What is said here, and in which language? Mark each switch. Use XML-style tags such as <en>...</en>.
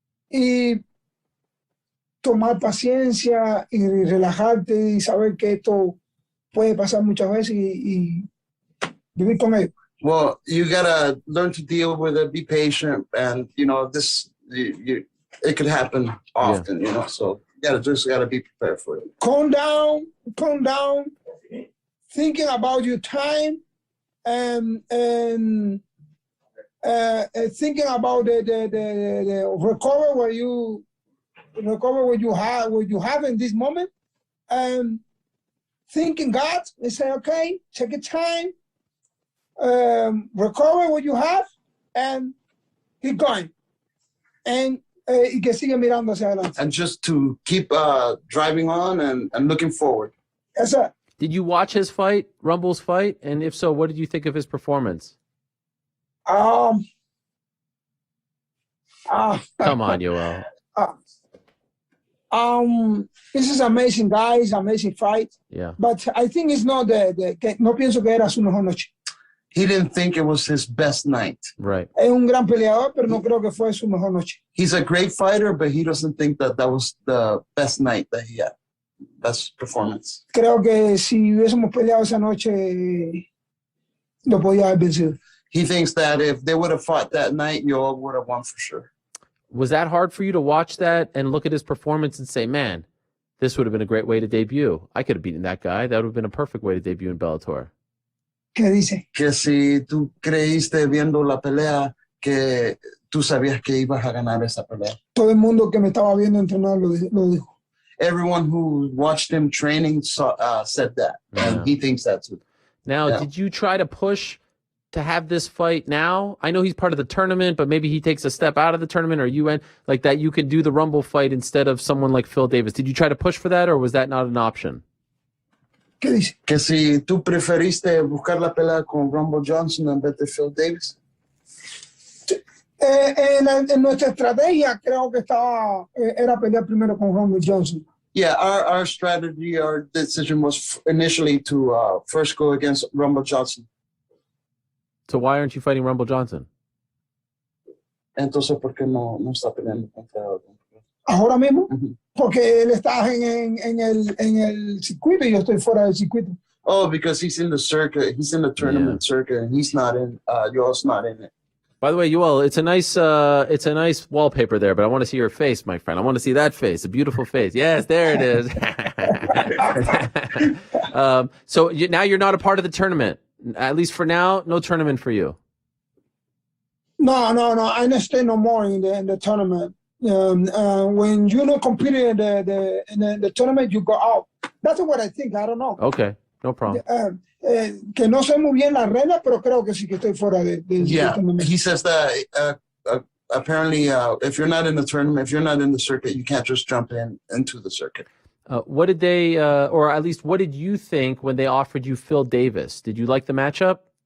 <es>Y tomar paciencia y relajarte y saber que esto puede pasar muchas veces y vivir con ello.</es> <en>Well, you gotta learn to deal with it, be patient, and it could happen often, So you gotta be prepared for it. Calm down, thinking about your time, and thinking about the recover what you have in this moment, and thinking God and say, okay, take your time, recover what you have, and keep going.</en> <es>And y que sigue mirando hacia adelante.</es> <en>And just to keep driving on and looking forward. Yes, sir. Did you watch his fight, Rumble's fight? And if so, what did you think of his performance? Come on, Yoel. This is amazing, guys. Amazing fight. Yeah. But I think it's not</en> <es>no pienso que era su mejor noche.</es> <en>He didn't think it was his best night. Right.</en> <es>Es un gran peleador, pero no creo que fue su mejor noche.</es> <en>He's a great fighter, but he doesn't think that was the best night that he had. Best performance.</en> <es>Creo que si hubiésemos peleado esa noche, lo podía haber vencido.</es> <en>He thinks that if they would have fought that night, Yoel would have won for sure. Was that hard for you to watch that and look at his performance and say, man, this would have been a great way to debut? I could have beaten that guy. That would have been a perfect way to debut in Bellator.</en> <es>¿Qué dice? Que si tú creíste viendo la pelea que tú sabías que ibas a ganar esa pelea. Todo el mundo que me estaba viendo entrenar lo dijo.</es> <en>Everyone who watched him training said that, and he thinks that too. Now, did you try to push to have this fight now? I know he's part of the tournament, but maybe he takes a step out of the tournament, or you end like that. You could do the Rumble fight instead of someone like Phil Davis. Did you try to push for that, or was that not an option?</en> <es>¿Qué dice? Que si tú preferiste buscar la pelea con Rumble Johnson en vez de Phil Davis. En nuestra estrategia creo que era pelear primero con Rumble Johnson.</es> <en>Yeah, our strategy, our decision was initially to first go against Rumble Johnson. So why aren't you fighting Rumble Johnson?</en> <es>Entonces, ¿por qué no está peleando contra otro? Ahora mismo, porque él está en el circuito y yo estoy fuera del circuito.</es> <en>Oh, because he's in the circuit. He's in the tournament circuit, and he's not in. Yoel's not in it. By the way, Yoel, it's a nice wallpaper there, but I want to see your face, my friend. I want to see that face, a beautiful face. Yes, there it is. So now you're not a part of the tournament, at least for now. No tournament for you. No. I don't stay no more in the tournament. When you not competing in the tournament, you go out. That's what I think. I don't know. Okay, no problem.</en> <es>Que no sé muy bien las reglas, pero creo que sí que estoy fuera del tournament.</es> <en>He says that apparently if you're not in the tournament, if you're not in the circuit, you can't just jump into the circuit. What did they, or at least what did you think when they offered you Phil Davis? Did you like the matchup?</en>